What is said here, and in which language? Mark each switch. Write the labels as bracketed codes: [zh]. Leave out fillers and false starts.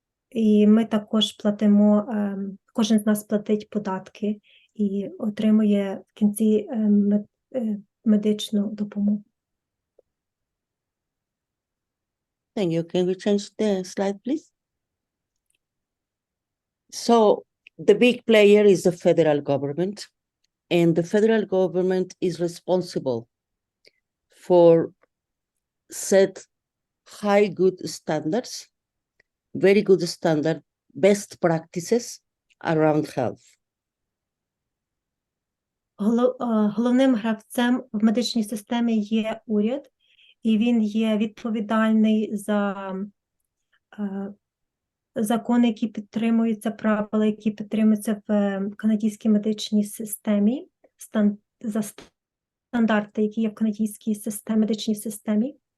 [uk] І ми також платимо, кожен з нас платить податки і отримує в кінці медичну допомогу. [en] Thank you. Can we change the slide, please? So the big player is the federal government, and the federal government is responsible for set high good standards, very good standard, best practices around health. [uk] Головним гравцем в медичній системі є уряд, і він є відповідальний за закони, які підтримуються, правила, які підтримуються в канадській медичній системі, за стандарти, які є в канадській медичній системі.